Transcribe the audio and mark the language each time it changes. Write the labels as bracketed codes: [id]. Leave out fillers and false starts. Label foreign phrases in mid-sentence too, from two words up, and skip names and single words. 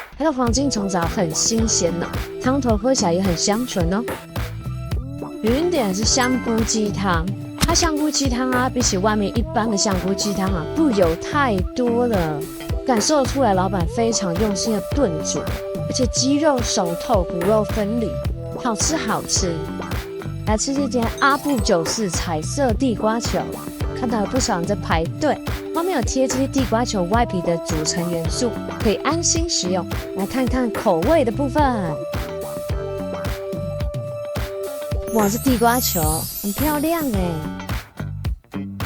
[zh] 它的黃金蟲藻很新鮮湯頭喝起來也很香醇哦。雲點是香菇雞湯，它香菇雞湯比起外面一般的香菇雞湯不油太多了，感受得出來老闆非常用心的燉煮，而且雞肉熟透，骨肉分離，好吃好吃。來吃這間阿布九式彩色地瓜球，看到有不少人在排隊。外面有貼這些地瓜球外皮的組成元素，可以安心食用。來看看口味的部分。哇，這地瓜球很漂亮哎！